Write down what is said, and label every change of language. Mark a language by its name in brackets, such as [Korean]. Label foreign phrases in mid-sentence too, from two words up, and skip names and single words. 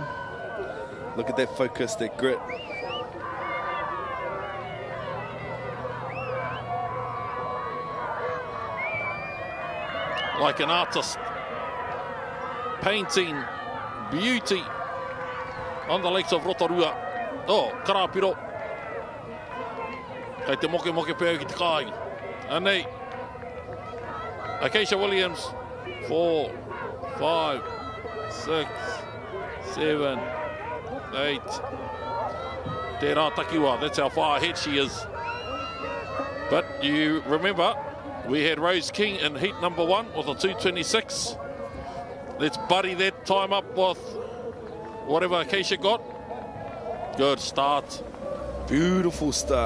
[English] Look at that focus, that grit. Like an artist painting beauty on the lakes of Rotorua. [Māori] Oh, Karapiro. Kei te moke pēo ki te kai. Anei. [English] Acacia Williams. 4, 5, 6, 7, 8. [Māori] Te rā takiwa. [English] That's how far ahead she is. But you remember, we had Rose King in heat number 1 with a 2:26. Let's buddy that time up with whatever Acacia got. Good start. Beautiful start.